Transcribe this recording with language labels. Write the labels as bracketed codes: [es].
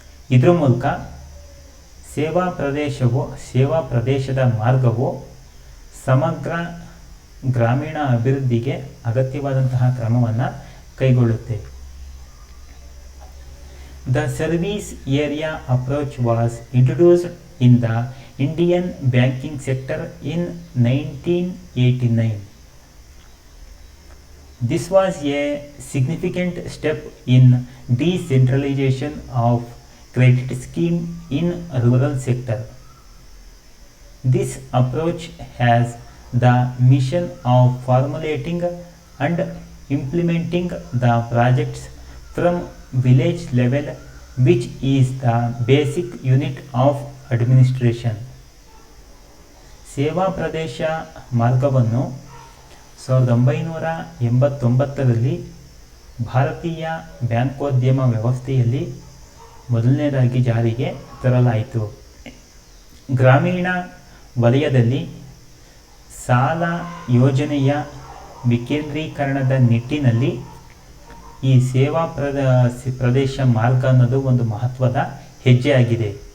[kn] ಇದರ ಮೂಲಕ ಸೇವಾ ಪ್ರದೇಶದ ಮಾರ್ಗವು ಸಮಗ್ರ ಗ್ರಾಮೀಣ ಅಭಿವೃದ್ಧಿಗೆ ಅಗತ್ಯವಾದಂತಹ ಕ್ರಮವನ್ನು ಕೈಗೊಳ್ಳುತ್ತೆ. [en] The service area approach was introduced in the Indian banking sector in 1989. This was a significant step in decentralization of credit scheme in rural sector. This approach has the mission of formulating and implementing the projects from village level, which is the basic unit of administration. [kn] ಸೇವಾ ಪ್ರದೇಶ ಮಾರ್ಗವನ್ನು 1989ರಲ್ಲಿ ಭಾರತೀಯ ಬ್ಯಾಂಕೋದ್ಯಮ ವ್ಯವಸ್ಥೆಯಲ್ಲಿ ಮೊದಲನೇದಾಗಿ ಜಾರಿಗೆ ತರಲಾಯಿತು. ಗ್ರಾಮೀಣ ವಲಯದಲ್ಲಿ ಸಾಲ ಯೋಜನೆಯ ವಿಕೇಂದ್ರೀಕರಣದ ನಿಟ್ಟಿನಲ್ಲಿ ಈ ಸೇವಾ ಪ್ರದೇಶ ಮಾರ್ಗ ಅನ್ನೋದು ಒಂದು ಮಹತ್ವದ ಹೆಜ್ಜೆಯಾಗಿದೆ.